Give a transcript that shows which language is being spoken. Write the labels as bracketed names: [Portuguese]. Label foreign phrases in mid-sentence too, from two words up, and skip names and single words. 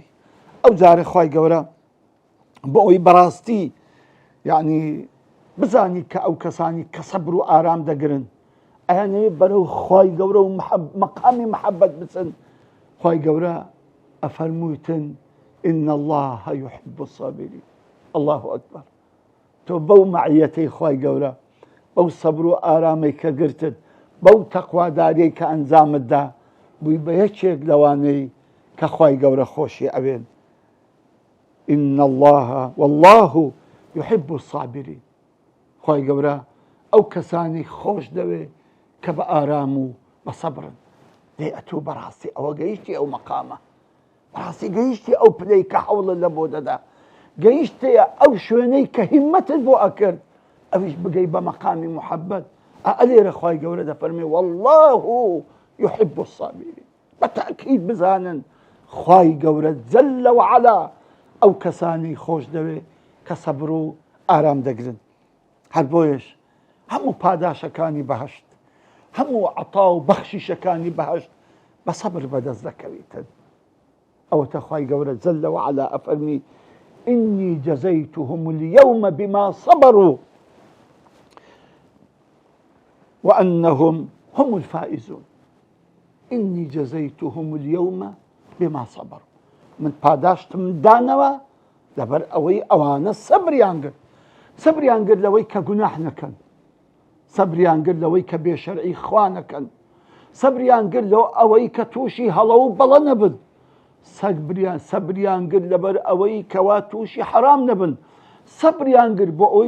[Central Kurdish] ئەو جارە خوای گەورە بۆ ئەوی بەڕاستی یعنی بزانی کە ئەو کەسانی کە سەبر و ئارام دەگرن ئەیانەوێ بەرەو خوای گەورە و مەقامی محەبەت بچن، خوای گەورە ئەفەرموویتن [Arabic] إن الله يحب الصابرين. الله ئەکبەر. [Central Kurdish] تۆ بەو مەعیەتەی خوای گەورە، بەو سەبر و ئارامەی کە گرتت، بەو تەقواداریەی کە ئەنجامتدا، بووی بە یەکێک لەوانەی کە خوای گەورە خۆشی ئەوێن. [Arabic] إن الله والله يحب الصابرين. [Central Kurdish] خوای گەورە ئەو کەسانی خۆش دەوێ کە بە ئارام و بە سەبرن. دێ ئەتوو بەڕاستی ئەوە گەیشتی ئەو مەقامە. بەڕاستی گەیشتی ئەو پلەی کە حەوڵت لە بۆ دەدا، گەیشتە ئەو شوێنەی کە هیمەتت بۆ ئەکرد، ئەویش بگەی بە مەقامی محەبەت. ئەلێرە خوای گەورە دەفەرمێ [Arabic] والله يحب الصابرين. [Central Kurdish] بەتاکید بزانن خوای گەورە [Arabic] جەل وعەلا [Central Kurdish] ئەو کەسانی خۆش دەوێ کە سەبر و ئارام دەگرن. هەر بۆیش هەموو پاداشەکانی بەهەشت، هەموو عەتا و بەخشیشەکانی بەهەشت بە سەبر بەدەست دەکەوێتن. ئەوەتە خوای گەورە [Arabic] جەل وعەلا [Central Kurdish] ئەفەرمی [Arabic] إني جزيتهم اليوم بما صبروا وأنهم هم الفائزون. إني جزيتهم اليوم بما صبروا. [Central Kurdish] من پاداشتم دانەوە لەبەر ئەوەی ئەوانە سەبریان کرد. سەبریان کرد لەوەی کە گوناح نەکەن، سەبریان کرد لەوەی کە بێشەرعی خوا نەکەن، سەبریان کرد لەو ئەوەی کە تووشی هەڵە و بەڵە نەبن، سەبریان کرد لەبەر ئەوەی کەوا تووشی حەرام نەبن، سەبریان کرد بۆ ئەوەی